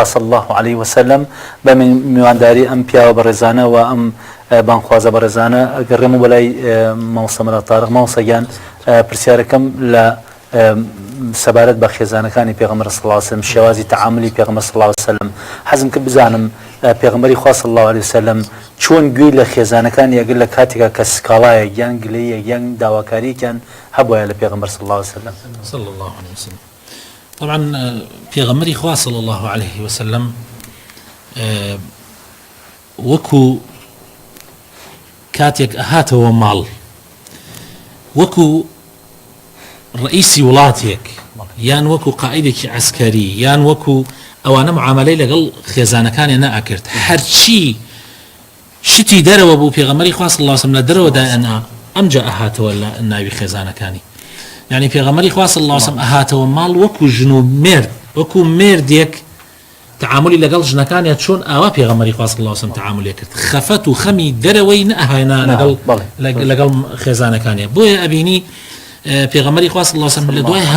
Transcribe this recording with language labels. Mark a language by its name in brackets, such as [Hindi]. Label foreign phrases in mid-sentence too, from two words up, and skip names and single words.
[Arabic] صلی الله علیه وسلم [Central Kurdish] بە میوانداری ئەم پیاوە بەڕێزانە و ئەم بانخوازە بەڕێزانە ئەگەڕێم و بەلای مامۆستا مەلا تاڕق مامۆستاگیان پرسیارەکەم لە سەبارەت بە خێزانەکانی پێغەمبەر [Arabic] صلی الله علیه وسلم [Central Kurdish] شێوازی تەعاملی پێغەمبەر [Arabic] صلی الله علیه وسلم [Central Kurdish] حەزم کرد بزانم پێغەمبەری خوا [Arabic] صلی الله علیه وسلم [Central Kurdish] چۆن گوێی لە خێزانەکان یەگەر لە کاتێکا کە سکاڵایەک یان گلەیەک یان داواکاریەکیان هەبووە لە پێغەمبەر [Arabic] صلی الله علیه وسلم صلى الله عليه وسلم. [Central Kurdish] طبعا پێغەمبەری خوا [Arabic] صلى الله عليه وسلم [Central Kurdish] وەکو کاتێک ئەهاتەوە ماڵ وەکو ڕئیسی وڵاتێک یان وەکو قائیدێکی عسکەری یان وەکو ئەوانە معاملەی لەگەڵ خێزانەکانی نەئەکرد هەرچی شتی دەرەوە بوو پێغەمبەری خوا [Arabic] صلی الله علیه وسلم [Central Kurdish] لە دەرەوەدا ئەمجا ئەهاتەوە لە ناوی خێزانەکانی یعنی پێغەمبەری خوا [Arabic] صلی الله علیه وسلم [Central Kurdish] ئەهاتەوە ماڵ وەکو ژن و مێرد وەکو مێردێک تعاملی لەگەڵ ژنەکانیان چۆن ئاوا پێغەمبەری خوا [Arabic] صلی الله علیه وسلم [Central Kurdish] تعاملی کرد خەفەت و خەمی دەرەوەی نەهێنا لەگەڵ خێزانەکانیان بۆیە ئەبینی پێغەمبەری خوا [Arabic] صلی الله علیه وسلم [Central Kurdish] لە